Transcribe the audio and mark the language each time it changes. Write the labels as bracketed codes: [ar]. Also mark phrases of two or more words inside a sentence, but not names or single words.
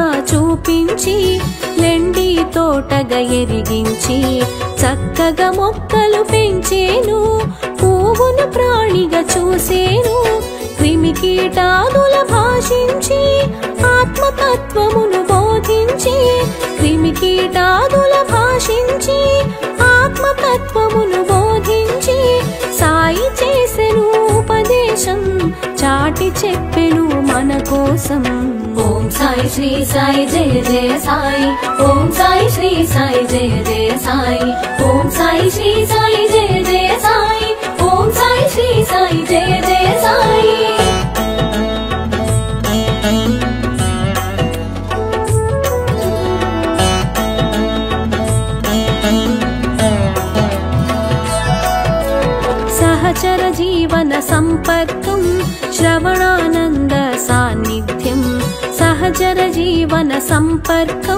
[te] చూపించి లెండి తోటగా ఎరిగించి చక్కగా మొక్కలు పెంచేను పువ్వును ప్రాణిగా చూసేను క్రిమి కీటాదుల భాషించి ఆత్మతత్వమును బోధించి క్రిమి కీటాదుల భాషించి ఆత్మతత్వమును బోధించి సాయి చేసెను ఉపదేశం చాటి చెప్పెను మన కోసం [hi] ओम साई श्री साई जय जय साई ओम साई श्री साई जय जय साई ओम साई श्री साई जय जय साई ओम साई श्री साई जय जय साई [te] సహచర జీవన సంపర్కం శ్రవణానంద సాన్నిధ్యం సహచర జీవన సంపర్కం